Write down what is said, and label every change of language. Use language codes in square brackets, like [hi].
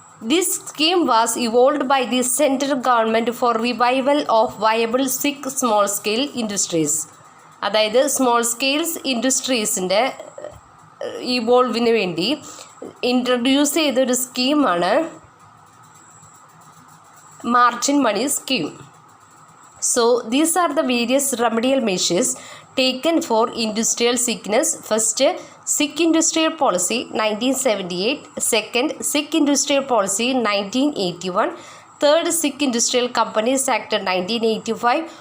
[en] This scheme was evolved by the central government for revival of viable sick small scale industries. [ml] അതായത് small scales ഇൻഡസ്ട്രീസിൻ്റെ ഇവോൾവിന് വേണ്ടി introduce ചെയ്തൊരു സ്കീമാണ് margin money scheme. [en] So these are the various remedial measures taken for industrial sickness. First, Sick Industrial Policy 1978. Second, Sick Industrial Policy 1981. Third, Sick Industrial Companies Act 1985.